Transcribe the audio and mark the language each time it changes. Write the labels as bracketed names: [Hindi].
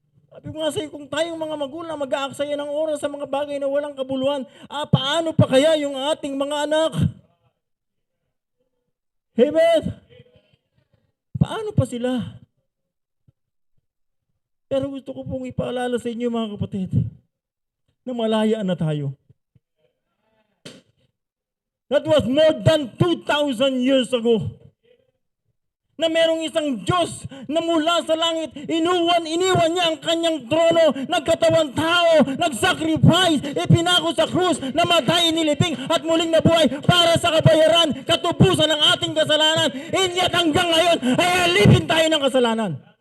[Filipino] Sabi ko nga sa'yo, kung tayong mga magulang mag-aaksaya ng oras sa mga bagay na walang kabuluhan, paano pa kaya yung ating mga anak? Amen? Paano pa sila? Pero gusto ko pong ipaalala sa inyo mga kapatid, na malaya na tayo. [English] That was more than 2,000 years ago. [Filipino] Na merong isang Diyos na mula sa langit, iniwan niya ang kanyang trono, nagkatawan tao, nagsacrifice, ipinako sa krus, namatay, inilibing, at muling nabuhay para sa kabayaran, katubusan ng ating kasalanan. [English] And yet [Filipino] hanggang ngayon, ay alipin tayo ng kasalanan.